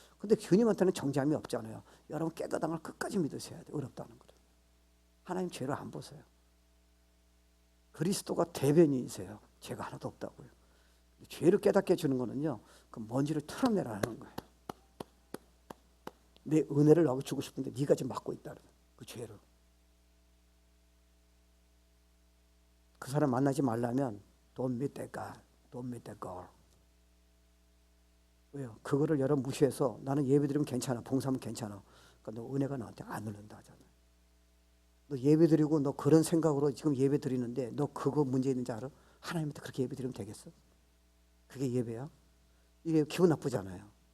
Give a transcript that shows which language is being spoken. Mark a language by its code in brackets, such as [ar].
[ko] 근데 주님한테는 정죄함이 없잖아요. 여러분 깨닫는 걸 끝까지 믿으셔야 돼요. 어렵다는 거를. 하나님 죄를 안 보세요. 그리스도가 대변인이세요. 죄가 하나도 없다고요. 죄를 깨닫게 해주는 거는요, 그 먼지를 털어내라는 거예요. 내 은혜를 너가 주고 싶은데 네가 지금 맡고 있다는 그 죄를. 그 사람 만나지 말라면 [en] don't meet that guy, don't meet that girl. [ko] 왜요? 그거를 여러분 무시해서 나는 예배드리면 괜찮아, 봉사하면 괜찮아. 그러니까 너 은혜가 나한테 안 흐른다 하잖아. 너 예배드리고 너 그런 생각으로 지금 예배드리는데 너 그거 문제 있는지 알아? 하나님한테 그렇게 예배드리면 되겠어? 그게 예배야? 이게 기분 나쁘잖아요.